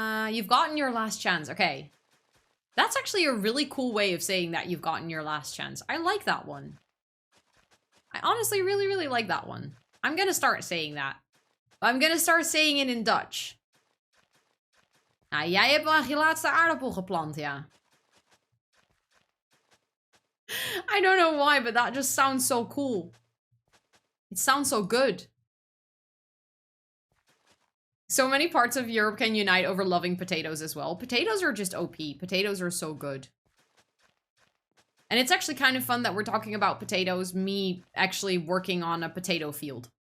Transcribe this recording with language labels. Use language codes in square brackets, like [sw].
[en] You've gotten your last chance, okay. That's actually a really cool way of saying that you've gotten your last chance. I like that one. I honestly really, really like that one. I'm gonna start saying that. I'm gonna start saying it in Dutch. [nl] Nou, jij hebt wel je laatste aardappel geplant, ja. [en] I don't know why, but that just sounds so cool. It sounds so good. So many parts of Europe can unite over loving potatoes as well. Potatoes are just OP. Potatoes are so good. And it's actually kind of fun that we're talking about potatoes, me actually working on a potato field.